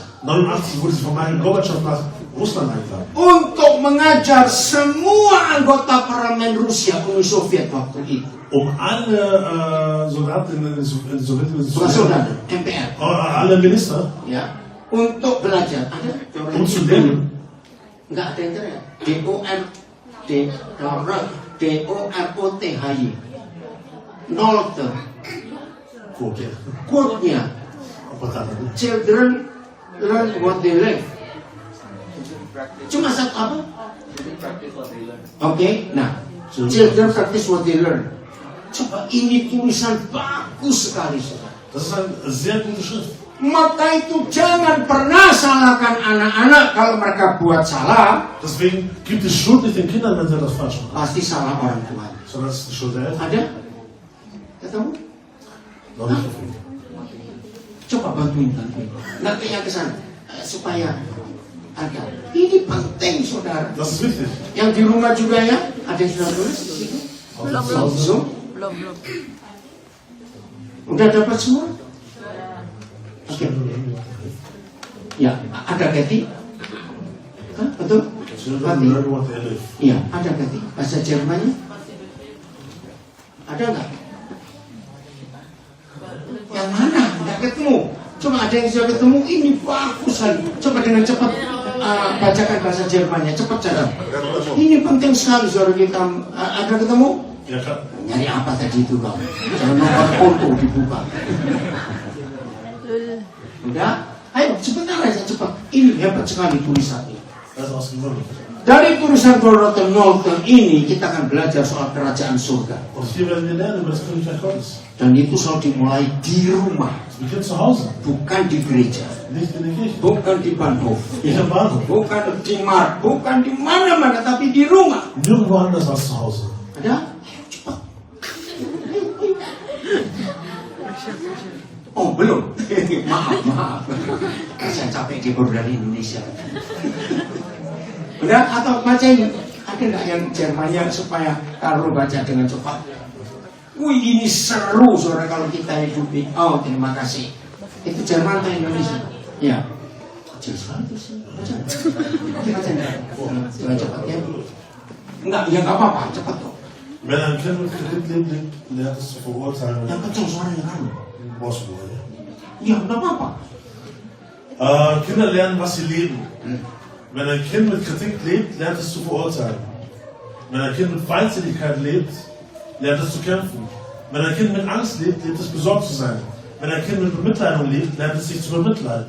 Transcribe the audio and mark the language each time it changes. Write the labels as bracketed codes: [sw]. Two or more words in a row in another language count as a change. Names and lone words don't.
[de] 89 wurde sie von Michael Gorbatschow nach Russland eingeladen. [id] untuk mengajar semua anggota parlemen Rusia Uni Soviet waktu itu. [de] Alle Soldaten in der Sowjetunion [id] Bukan saudara, MPR. [de] alle Minister, [id] Ya, untuk belajar. Ada [de] zu lernen, [id] Enggak ada yang teriak. DOROTHY. Knowlton. Quote-nya. apa katanya? [en] Children learn what they live. [id] Cuma satu apa? Oke, nah. [en] Children practice what they learn. [id] Coba ini tulisan bagus sekali, saudara. [de] Das ist eine sehr gute Schrift. [id] Maka itu jangan pernah salahkan anak-anak kalau mereka buat salah. [de] Deswegen gibt es Schuld nicht den Kindern, wenn sie etwas falsch machen, [id] Pasti salah orang tua. [de] sondern es ist die Schuld der Eltern. [id] Ada? Ketemu? [de] Noch nicht auf jeden Fall. [id] Coba bantuin tante. Nanti yang ke sana supaya ada. Ini penting saudara. Das ist wichtig. Yang di rumah juga ya, ada yang sudah tulis di situ. Belum. Belum. Udah dapat semua? Oke. Ya, ada Kathy? Hah, betul? Kathy? Iya, ada Kathy. Bahasa Jermannya? Ada nggak? Yang mana? Nggak ketemu. Coba ada yang sudah ketemu. Ini bagus sekali. Coba dengan cepat bacakan bahasa Jermannya. Cepat cara. Ini penting sekali saudara kita. Ada ketemu? [de] Ja, klar. [id] Nyari apa tadi itu kau? Jangan nomor foto dibuka. Udah? Ayo sebentar aja cepat. Ini hebat sekali tulisannya. [de] Das ist ausgewandert. [id] Dari tulisan Dorothy Norton ini kita akan belajar soal kerajaan surga. [de] Und hier werden wir lernen über das Königreich Gottes. [id] Dan itu selalu dimulai di rumah, [de] Es beginnt zu Hause, [id] bukan di gereja, [de] nicht in der Kirche. [id] bukan di Bahnhof, [de] Nicht am Bahnhof. [id] bukan di mark, bukan di mana-mana, tapi di rumah. [de] Nirgendwo anders als zu Hause. [id] Ada? Ayo cepat. Oh belum. maaf. Saya capek keyboard dari Indonesia. Udah atau baca ini? Ada nggak yang Jermannya supaya kalau baca dengan cepat? Wih ini seru saudara kalau kita hidup di. Oh terima kasih. Itu Jerman atau Indonesia? Ya. Kecil sekali itu sih. Baca. Baca enggak? Coba cepat ya. Enggak, ya nggak apa-apa, cepat kok. [de] Wenn ein Kind mit Kredit lebt, lernt es zu verurteilen. [id] Yang kecil suaranya kan? [de] Bosburg, ja. [id] Ya nggak apa-apa. [de] Kinder lernen, was sie leben. Wenn ein Kind mit Kritik lebt, lernt es zu verurteilen. Wenn ein Kind mit Feindseligkeit lebt, lernt es zu kämpfen. Wenn ein Kind mit Angst lebt, lernt es besorgt zu sein. Wenn ein Kind mit Bemitleidung lebt, lernt es sich zu bemitleiden.